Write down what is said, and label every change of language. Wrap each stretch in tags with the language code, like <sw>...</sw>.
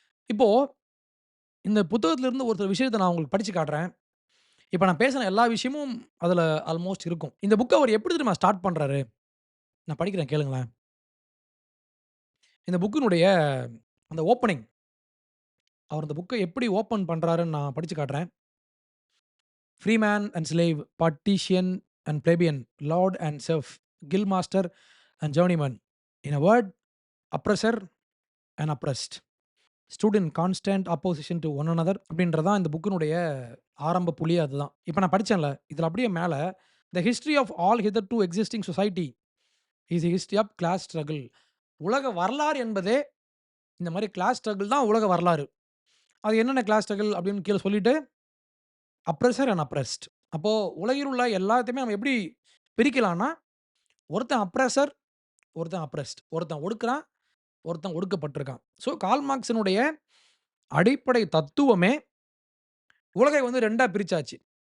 <ta>இப்போ இந்த புத்தகத்துல இருந்து ஒரு சில விஷயத்த நான் உங்களுக்கு படிச்சு காட்டுறேன். இப்ப நான் பேசின எல்லா விஷயமும் அதுல ஆல்மோஸ்ட் இருக்கும். இந்த புக்க அவர் எப்படி தெரியுமா ஸ்டார்ட் பண்றாரு? நான் படிக்கிறேன் கேளுங்களேன். இந்த புக்கினுடைய அந்த ஓப்பனிங் அவர் அந்த புக்க எப்படி ஓப்பன் பண்றாருன்னு நான் படிச்சு காட்டுறேன்.</ta> <en>Freeman and slave, partisan and plebeian, lord and serf, guildmaster and journeyman. In a word, oppressor and oppressed. Stood in constant opposition to one another</en> <ta>அப்படின்றது தான் இந்த புக்கினுடைய ஆரம்ப புள்ளியே அதுதான். இப்ப நான் படிச்சேன்ல, இதுல அப்படியே மேல</ta> <en>The history of all hitherto existing society is a history of class struggle.</en> <ta>உலக வரலாறு என்பதே இந்த மாரி கிளாஸ் ஸ்ட்ரகிள் தான் உலக வரலாறு. அது என்னென்ன கிளாஸ் ஸ்ட்ரகிள் அப்படின்னு கீழ சொல்லிட்டு</ta> <en>Oppressor and oppressed.</en> <ta>அப்போ உலகில் உள்ள எல்லாத்தையுமே நம்ம எப்படி பிரிக்கலாம்னா, ஒருத்தன் அப்ரசர், ஒருத்தன் அப்ரெஸ்ட். ஒருத்தன் ஒடுக்குறான், ஒருத்தன் ஒடுக்கப்பட்டிருக்கான். ஸோ கார்ல் மார்க்ஸினுடைய அடிப்படை தத்துவமே உலகை வந்து 2ஆ பிரிச்சாச்சு.</ta>